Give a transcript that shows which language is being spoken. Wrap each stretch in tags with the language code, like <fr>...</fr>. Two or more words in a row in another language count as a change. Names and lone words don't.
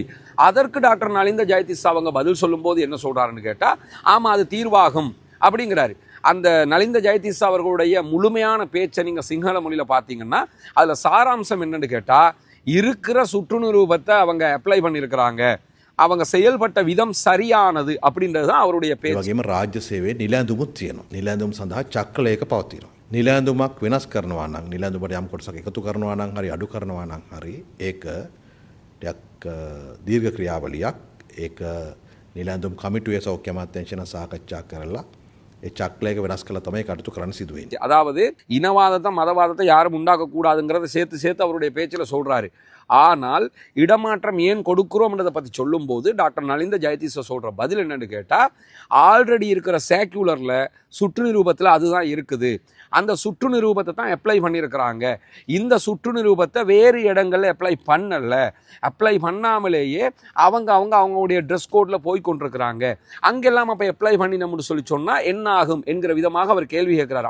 <ta>அதற்கு டாக்டர் நலிந்த ஜெயதிஸ் அவங்க பதில் சொல்லும் போது என்ன சொல்றாருன்னு கேட்டா, ஆமா அது தீர்வாகும் அப்படிங்கிறாரு. அந்த நலிந்த ஜெயதீஸ் அவர்களுடைய முழுமையான பேச்சை நீங்கள் சிங்கள மொழியில் பார்த்தீங்கன்னா அதில் சாராம்சம் என்னன்னு கேட்டால், இருக்கிற சுற்று நிரூபத்தை அவங்க அப்ளை பண்ணியிருக்கிறாங்க, அவங்க செயல்பட்ட விதம் சரியானது அப்படின்றது தான் அவருடைய பேச்சு.</ta> <si>වගේම රාජ්‍ය සේවයේ නිලැඳුමුත් තියෙනවා. නිලැඳුම් සඳහා චක්‍රලයක පවතිනවා. නිලැඳුමක් වෙනස් කරනවා නම්, නිලැඳුමට යම් කොටසක් එකතු කරනවා නම් හරි අඩු කරනවා නම් හරි ඒක ටිකක් දීර්ඝ ක්‍රියාවලියක්. ඒක නිලැඳුම් කමිටුවේ සෞඛ්‍ය අමාත්‍යාංශය සාකච්ඡා කරලා ඒ චක්‍රලයක වෙනස් කළා තමයි කටයුතු කරන්න සිදු වෙන්නේ.</si> <ta>அதாவது இனவாதத்தை மதவாதத்தை யாரும் உண்டாக்கக்கூடாதுங்கிறத சேர்த்து அவருடைய பேச்சில் சொல்றாரு. ஆனால் இடமாற்றம் ஏன் கொடுக்குறோம்ன்றதை பற்றி சொல்லும்போது டாக்டர் நலிந்த ஜெயதீஸை சொல்கிற பதில் என்னன்னு கேட்டால், ஆல்ரெடி இருக்கிற சேக்குலரில் சுற்று நிரூபத்தில் அதுதான் இருக்குது, அந்த சுற்று நிரூபத்தை தான் அப்ளை பண்ணியிருக்கிறாங்க, இந்த சுற்று நிரூபத்தை வேறு இடங்களில் அப்ளை பண்ணாமலேயே அவங்களுடைய</ta> <en>dress code</en> <ta>போய் கொண்டிருக்கிறாங்க, அங்கெல்லாம் அப்போ அப்ளை பண்ணினோம்னு சொன்னால் என்ன ஆகும் என்கிற விதமாக அவர் கேள்வி கேட்கிறார்.</ta>